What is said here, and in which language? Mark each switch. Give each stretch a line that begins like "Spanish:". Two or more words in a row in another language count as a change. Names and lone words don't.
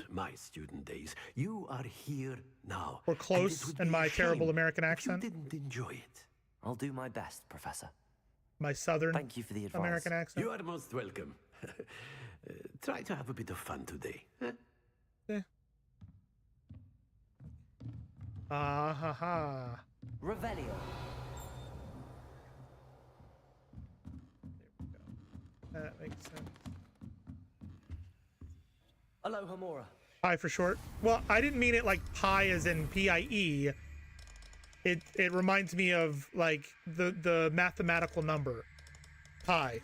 English: about my student days. You are here now. Or and it close would in be my a terrible shame American if accent? You didn't enjoy it. I'll do my best, Professor. My southern Thank you for the advice. American accent? You are most welcome. Try to have a bit of fun today. Huh? Yeah. Ah ha ha. Revelio. That makes sense. Aloha Mora. Pi for short. Well, I didn't mean it like pi as in PIE. It reminds me of like the mathematical number pi.